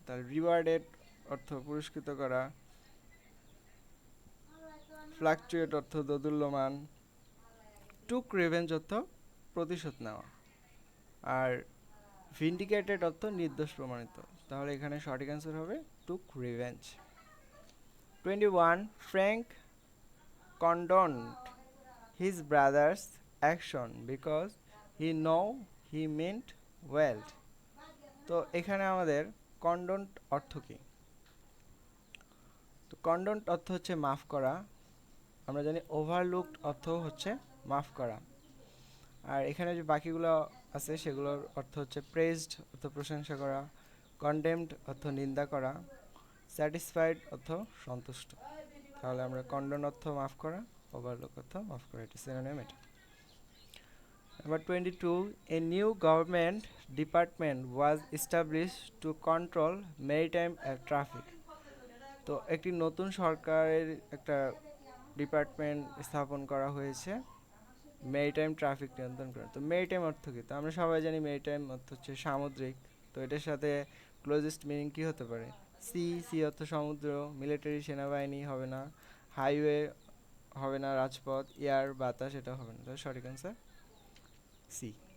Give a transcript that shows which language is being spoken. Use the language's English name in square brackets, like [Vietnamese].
[Bangla] তার rewarded অর্থ পুরস্কৃত করা, fluctuate অর্থ দোদুল্যমান, took revenge অর্থ প্রতিশোধ নেওয়া, আর vindicated অর্থ নির্দোষ প্রমাণিত। তাহলে এখানে সঠিক অ্যান্সার হবে took revenge। [English] 21, Frank condoned his brother's action because he know he meant well। [Bangla] তো এখানে আমাদের কন্ডোন্ট অর্থ কি? তো কন্ডোন্ট অর্থ হচ্ছে মাফ করা। আমরা জানি ওভারলুকড অর্থ হচ্ছে মাফ করা। আর এখানে যে বাকিগুলো আছে সেগুলোর অর্থ হচ্ছে প্রেজড অর্থ প্রশংসা করা, কন্ডেমড অর্থ নিন্দা করা, স্যাটিসফাইড অর্থ সন্তুষ্ট। তাহলে আমরা কন্ডোন অর্থ মাফ করা, ওভারলুক অর্থ মাফ করা, এটা সিনোনিম এটা। [English] Number 22, a new government department was established to control maritime traffic। [Bangla] তো একটি নতুন সরকারের একটা ডিপার্টমেন্ট স্থাপন করা হয়েছে মেরিটাইম ট্রাফিক নিয়ন্ত্রণ করে। তো মেরিটাইম অর্থ কি? তো আমরা সবাই জানি মেরিটাইম অর্থ হচ্ছে সামুদ্রিক। তো এটার সাথে ক্লোজেস্ট মিনিং কি হতে পারে? সি অর্থ সমুদ্র, মিলিটারি সেনাবাহিনী হবে না, হাইওয়ে হবে না, রাজপথ, এয়ার বাতাস এটা হবে না। তো সঠিক অ্যান্সার সি।